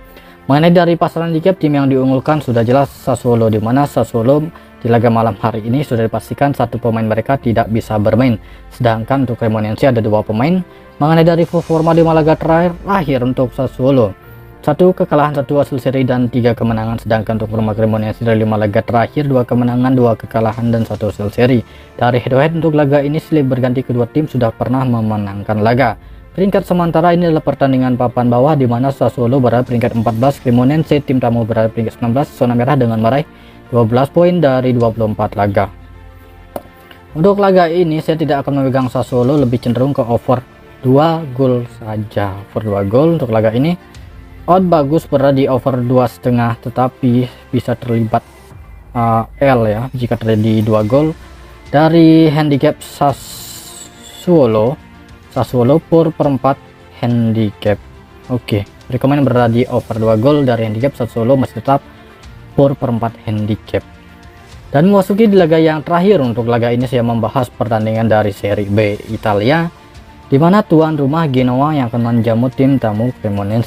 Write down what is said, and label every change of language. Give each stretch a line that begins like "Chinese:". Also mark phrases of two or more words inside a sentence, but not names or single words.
Indonesian: Mengenai dari pasaran handicap, tim yang diunggulkan sudah jelas Sassuolo, di mana Sassuolo di laga malam hari ini sudah dipastikan 1 pemain mereka tidak bisa bermain, sedangkan untuk Cremonense ada 2 pemain. Mengenai dari performa 5 laga terakhir untuk Sassuolo, 1 kekalahan, 1 hasil seri dan 3 kemenangan, sedangkan untuk rumah Cremonense dari 5 laga terakhir 2 kemenangan, 2 kekalahan dan 1 hasil seri. Dari
English: head to head
Indonesian: untuk laga ini silih berganti kedua tim sudah pernah memenangkan laga. Peringkat sementara ini adalah pertandingan papan bawah, di mana Sassuolo berada peringkat 14, Cremonense tim tamu berada peringkat 19, zona merah dengan meraih 12 poin dari 24 laga. Untuk laga ini saya tidak akan memegang Sassuolo, lebih cenderung ke over 2 gol saja. Over 2 gol untuk laga ini. Odd bagus berada di over 2,5, tetapi bisa terlibat L ya jika terjadi 2 gol. Dari handicap Sassuolo per 4 handicap. Oke, rekomend berada di over 2 gol dari handicap. Sassuolo masih tetap per 4 handicap. Dan memasuki di laga yang terakhir. Untuk laga ini saya membahas pertandingan dari Serie B Italia, di mana tuan rumah Genoa yang akan menjamu tim tamu Cremonese.